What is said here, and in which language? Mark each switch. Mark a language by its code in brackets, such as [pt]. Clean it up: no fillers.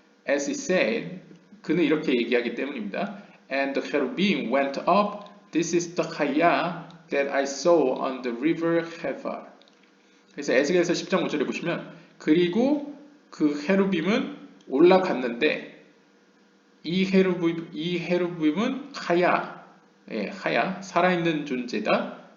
[en] As he said, [ko] 그는 이렇게 얘기하기 때문입니다. [en] And the cherubim went up. This is the chaya that I saw on the river Hevar. [ko] 그래서 에스겔서 10장 5절에 보시면 그리고 그 헤루빔은 올라갔는데 이 헤루빔은 하야, 살아있는 존재다.